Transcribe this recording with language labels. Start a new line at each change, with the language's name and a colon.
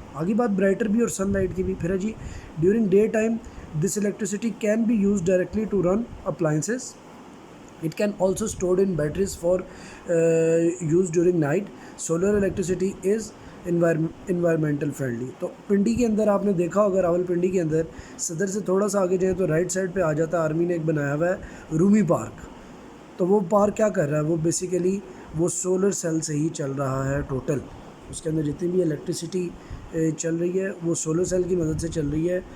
Urdu: آگی بات برائٹر بھی اور سن لائٹ کی بھی.
English: پھر ہے جی during day time this electricity can be use directly to run appliances. It can also stored in batteries for use during night. Solar electricity is environmental friendly.
Urdu: تو پنڈی کے اندر آپ نے دیکھا ہوگا، راول پنڈی کے اندر صدر سے تھوڑا سا آگے جائیں تو رائٹ سائڈ پہ آ جاتا ہے، آرمی نے ایک بنایا ہوا ہے رومی پارک. تو وہ پارک کیا کر رہا ہے، وہ بیسیکلی وہ سولر سیل سے ہی چل رہا ہے. ٹوٹل اس کے اندر جتنی بھی الیکٹریسٹی چل رہی ہے وہ سولر سیل کی مدد سے چل رہی ہے.